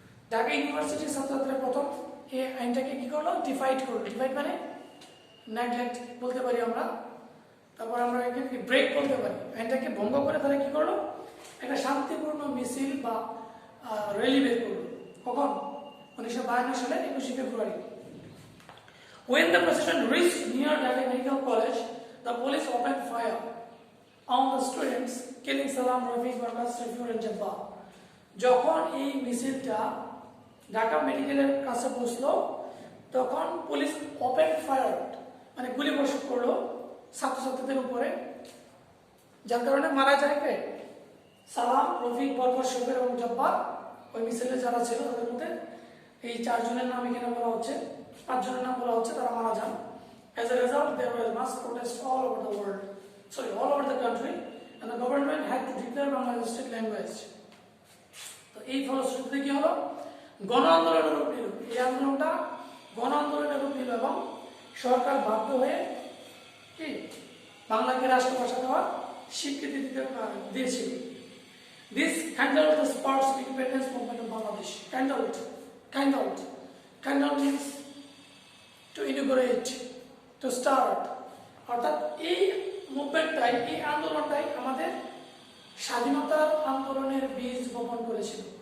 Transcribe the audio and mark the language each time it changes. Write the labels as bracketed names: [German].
[Bangla] ঢাকা ইউনিভার্সিটির ছাত্রছাত্রীরা প্রথম এই আইনটাকে কি করলো? ডিফাইড করলো। ডিফাইড মানে নেগলেক্ট বলতে পারি আমরা, তারপর আমরা এখানে ব্রেক বলতে পারি। আইনটাকে ভঙ্গ করে তারা কি করলো? একটা শান্তিপূর্ণ মিছিল বা র্যালি বের করলো। কখন? 1952 সালে 21 ফেব্রুয়ারি। [English] When the procession reached near Dhaka Medical College, the police opened fire on the students, killing Salam, Rafiq, Barkas, Rafiur and Jabbar. [Bangla] যখন এই মিছিলটা ঢাকা মেডিকেলের কাছে পৌঁছলো তখন পুলিশ ওপেন ফায়ার মানে গুলি বর্ষণ করলো ছাত্রছাত্রীদের উপরে, যার কারণে মারা যায় কে? সালাম, রফিক, বরকত, শফির এবং জব্বার। ওই মিছিলে যারা ছিল তাদের মধ্যে এই 4 জনের নাম এখানে বলা হচ্ছে, 5 জনের নাম বলা হচ্ছে, তারা মারা যান। [English] As a result, there was mass protest all over the world, all over the country, and the government had to declare Bangla as a state language. [Bangla] তো এই ফলশ্রুতিতে কি হলো? গণ আন্দোলনের রূপ নিল। এই আন্দোলনটা গণ আন্দোলনের রূপ নিল এবং সরকার বাধ্য হয়ে কি বাংলাকে রাষ্ট্রভাষা দেওয়ার স্বীকৃতি দিয়েছিল। [English] This kindled the sparks of independence movement of Bangladesh. Kindled means to inaugurate, to start. [Bangla] অর্থাৎ এই মুভমেন্টটাই, এই আন্দোলনটাই আমাদের স্বাধীনতার আন্দোলনের বীজ বপন করেছিল।